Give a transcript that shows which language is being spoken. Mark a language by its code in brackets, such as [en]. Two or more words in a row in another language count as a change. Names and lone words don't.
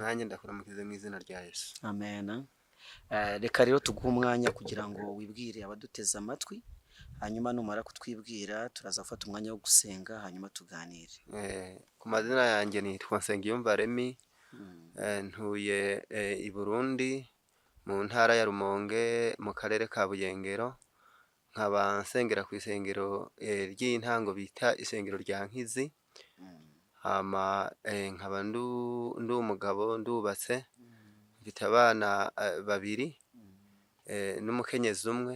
[rw] Nanjye ndakuramukize mu izina rya Yesu. Amen. Reka rero tuguhe umwanya kugira ngo wibwire abaduteze amatwi, hanyuma numara kutwibwira turaza gufata umwanya wo gusenga hanyuma tuganire. [rn] Ku mazina yanjye nitwa Nsengiyumva Remy, ntuye i Burundi mu ntara ya Rumonge mu karere ka Buyengero, nkaba nsengera ku isengero ry'intango bita isengero rya Nkizi. Hama nkaba ndi umugabo ndubatse, mfite abana 2 n'umukenyezi umwe.